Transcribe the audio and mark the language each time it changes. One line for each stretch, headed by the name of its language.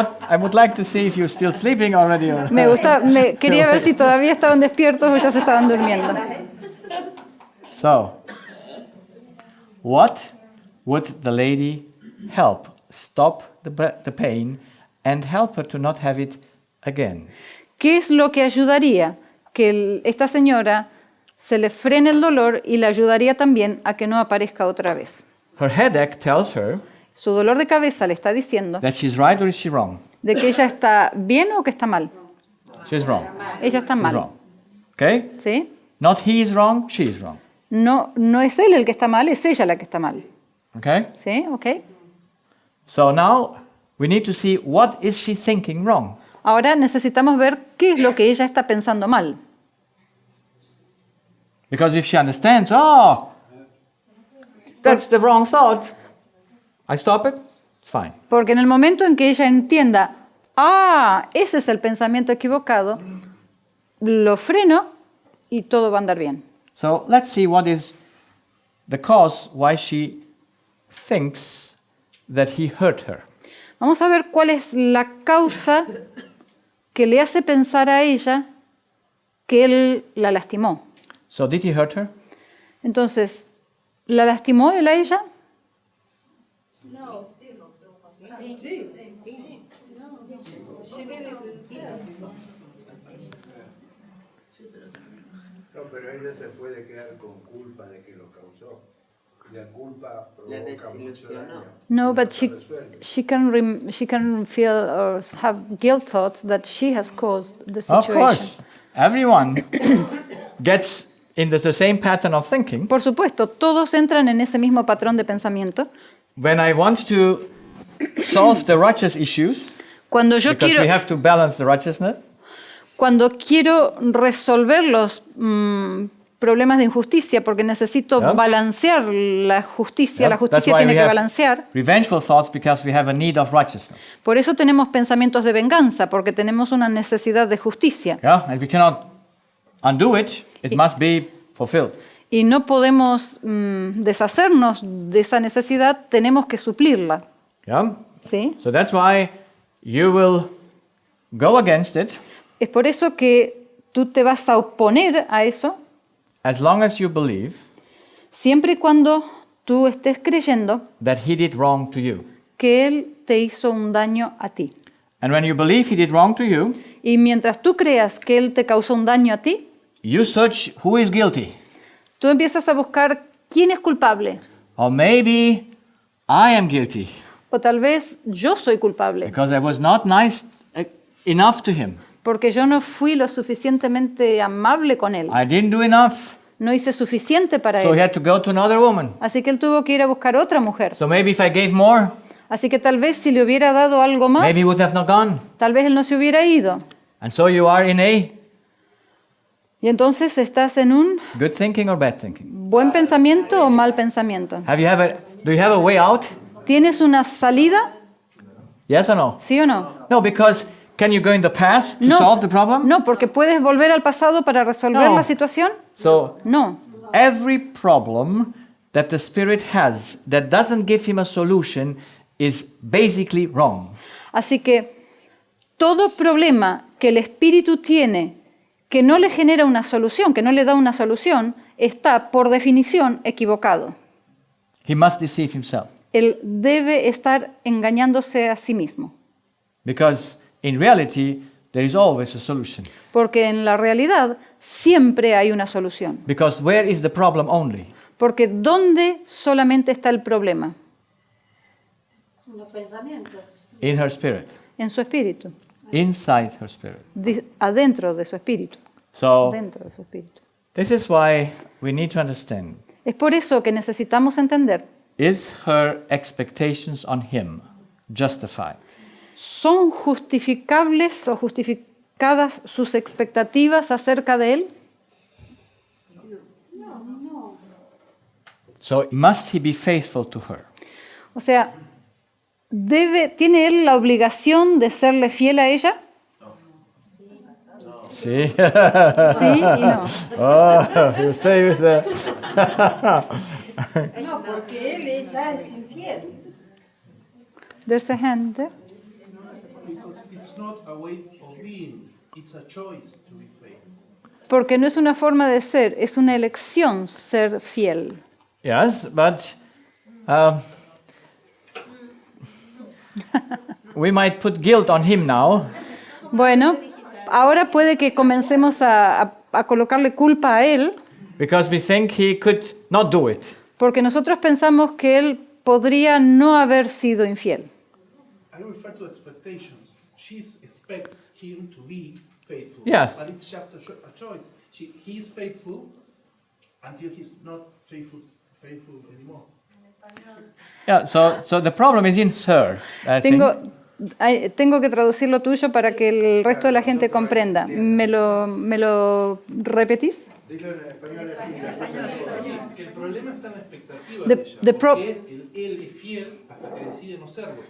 English: I would like to see if you're still sleeping already. Or
Spanish: Quería ver si todavía estaban despiertos o ya se estaban durmiendo.
English: So, what would the lady help stop the pain and help her to not have it again?
Spanish: ¿Qué es lo que ayudaría que esta señora se le frene el dolor y le ayudaría también a que no aparezca otra vez?
English: Her headache tells her
Spanish: Su dolor de cabeza le está diciendo
English: that she's right or is she wrong?
Spanish: de que ella está bien o que está mal.
English: She's wrong.
Spanish: Ella está
English: She's
Spanish: mal.
English: wrong. Okay?
Spanish: ¿Sí?
English: Not he is wrong, she is wrong.
Spanish: No, no es él el que está mal, es ella la que está mal.
English: Okay?
Spanish: ¿Sí? ¿Ok?
English: So now we need to see what is she thinking wrong.
Spanish: Ahora necesitamos ver qué es lo que ella está pensando mal.
English: Because if she understands, oh, that's the wrong thought, I stop it, it's fine.
Spanish: Porque en el momento en que ella entienda, ese es el pensamiento equivocado, lo freno y todo va a andar bien.
English: So let's see what is the cause why she thinks that he hurt her.
Spanish: Vamos a ver cuál es la causa que le hace pensar a ella que él la lastimó.
English: So did he hurt her?
Spanish: Entonces, ¿la lastimó él a ella? No, pero ella se puede quedar con culpa de que lo causó. Y la culpa provoca mucho daño.
English: No, but she can feel or have guilt thoughts that she has caused the Of situation. course. Everyone gets into the same pattern of thinking.
Spanish: Por supuesto, todos entran en ese mismo patrón de pensamiento.
English: When I want to solve the righteous issues,
Spanish: Cuando yo
English: because we have to balance the righteousness,
Spanish: Cuando quiero resolver los problemas de injusticia, porque necesito
English: Yeah.
Spanish: balancear la justicia
English: that's
Spanish: tiene
English: why we
Spanish: que
English: have
Spanish: balancear.
English: revengeful thoughts, because we have a need of righteousness.
Spanish: Por eso tenemos pensamientos de venganza, porque tenemos una necesidad de justicia.
English: Yeah, and we cannot undo it. It must be fulfilled.
Spanish: Y no podemos deshacernos de esa necesidad, tenemos que suplirla.
English: Yeah.
Spanish: ¿Sí?
English: So that's why you will go against it
Spanish: Es por eso que tú te vas a oponer a eso,
English: as long as you believe
Spanish: siempre y cuando tú estés creyendo
English: that he did wrong to you.
Spanish: que él te hizo un daño a ti.
English: And when you believe he did wrong to you,
Spanish: Y mientras tú creas que él te causó un daño a ti,
English: you search who is guilty.
Spanish: tú empiezas a buscar quién es culpable.
English: Or maybe I am guilty
Spanish: O tal vez yo soy culpable,
English: because I was not nice enough to him.
Spanish: porque yo no fui lo suficientemente amable con él.
English: I didn't do enough.
Spanish: No hice suficiente para
English: So he
Spanish: él.
English: had to go to another woman.
Spanish: Así que él tuvo que ir a buscar otra mujer.
English: So maybe if I gave more,
Spanish: Así que tal vez si le hubiera dado algo más,
English: maybe he would have not gone.
Spanish: tal vez él no se hubiera ido.
English: And so you are in a
Spanish: Y entonces estás en un
English: good thinking or bad thinking.
Spanish: buen pensamiento o mal pensamiento.
English: Do you have a way out?
Spanish: ¿Tienes una salida?
English: Yes or no?
Spanish: ¿Sí o no?
English: No, because can you go in the past to
Spanish: No,
English: solve the problem?
Spanish: no, porque puedes volver al pasado para resolver
English: No.
Spanish: la situación.
English: So
Spanish: No.
English: every problem that the Spirit has that doesn't give him a solution is basically wrong.
Spanish: Así que todo problema que el espíritu tiene que no le genera una solución, que no le da una solución, está por definición equivocado.
English: He must deceive himself.
Spanish: Él debe estar engañándose a sí mismo,
English: Because in reality, there is always a solution.
Spanish: porque en la realidad siempre hay una solución.
English: Because where is the problem only?
Spanish: Porque ¿dónde solamente está el problema? Los pensamientos.
English: In her spirit.
Spanish: en su espíritu,
English: inside her spirit.
Spanish: adentro de su espíritu,
English: So
Spanish: dentro de su espíritu.
English: this is why we need to understand.
Spanish: Es por eso que necesitamos entender,
English: Is her expectations on him justified?
Spanish: ¿son justificables o justificadas sus expectativas acerca de él?
English: So must he be faithful to her?
Spanish: O sea, ¿tiene él la obligación de serle fiel a ella?
English: See?
Spanish: Sí y no.
English: Oh, you stay with the...
Spanish: No, porque él ya es infiel.
English: There's a hand there. Because it's not a way of being, it's a choice to be faithful.
Spanish: Porque no es una forma de ser, es una elección ser fiel.
English: Yes, but we might put guilt on him now.
Spanish: Bueno, ahora puede que comencemos a colocarle culpa a él,
English: Because we think he could not do it.
Spanish: porque nosotros pensamos que él podría no haber sido infiel.
English: I refer to expectations. She expects him to be faithful. Yes. But it's just a choice. He is faithful until he's not faithful anymore. Yeah, so the problem is in her, I think.
Spanish: Tengo que traducir lo tuyo para que el resto de la gente comprenda. ¿Me lo repetís? Que el problema está en la expectativa
English: The-
Spanish: de ella.
English: the pro-
Spanish: Porque él es fiel hasta que decide no serlo.